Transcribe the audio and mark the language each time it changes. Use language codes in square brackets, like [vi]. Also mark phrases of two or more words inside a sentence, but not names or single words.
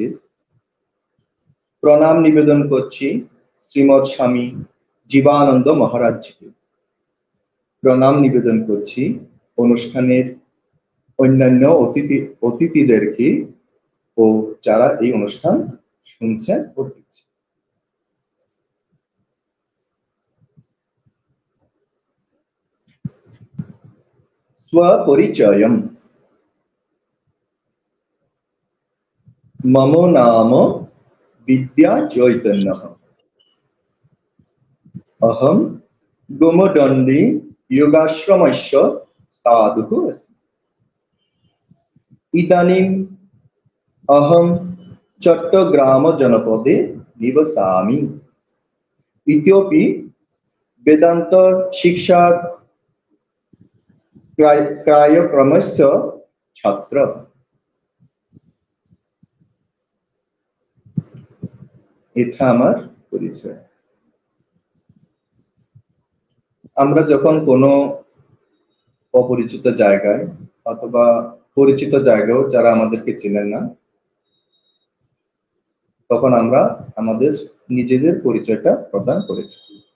[bn] প্রণাম নিবেদন করছি শ্রীমৎ স্বামী জীবানন্দ মহারাজকে। প্রণাম নিবেদন করছি অনুষ্ঠানের অন্যান্য অতিথিদেরকে ও যারা এই অনুষ্ঠান শুনছেন ও দেখছেন। [sa] स्वपरिचयम्। मम नाम विद्या चैतन्यः। अहं गोमदण्डी योगाश्रमस्य साधुः अस्मि। इदानीम् अहं चट्टग्राम जनपदे निवसामि। इतोपि वेदान्त शिक्षा कार्यक्रमस्य छात्र। [bn] এটা আমার পরিচয়। আমরা যখন কোনো অপরিচিত জায়গায় অথবা পরিচিত জায়গাও যারা আমাদেরকে চেনেন না, তখন আমরা আমাদের নিজেদের পরিচয়টা প্রদান করে থাকি।